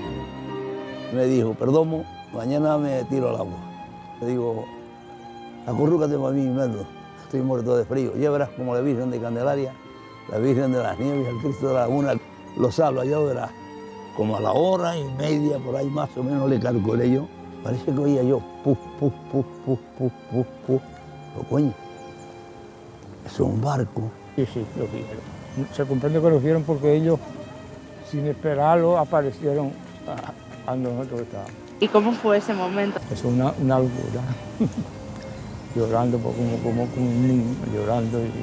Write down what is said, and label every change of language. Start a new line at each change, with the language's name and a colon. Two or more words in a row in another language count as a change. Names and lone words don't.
Spanish: Me dijo, Perdomo, mañana me tiro al agua. Le digo, acurrúcate para mí, Merlo, estoy muerto de frío. Ya verás como la Virgen de Candelaria, la Virgen de las Nieves, el Cristo de la Laguna, los habla, ya verás. Como a la hora y media, por ahí más o menos, le calculé yo. Parece que oía yo, puf, puf, puf, puf, puf, puf, puf. Pero coño, es un barco. Sí, sí, lo vieron. Se comprende que lo vieron porque ellos, sin esperarlo, aparecieron a donde nosotros estábamos. ¿Y cómo fue ese momento? Es una locura. Llorando como un niño, llorando.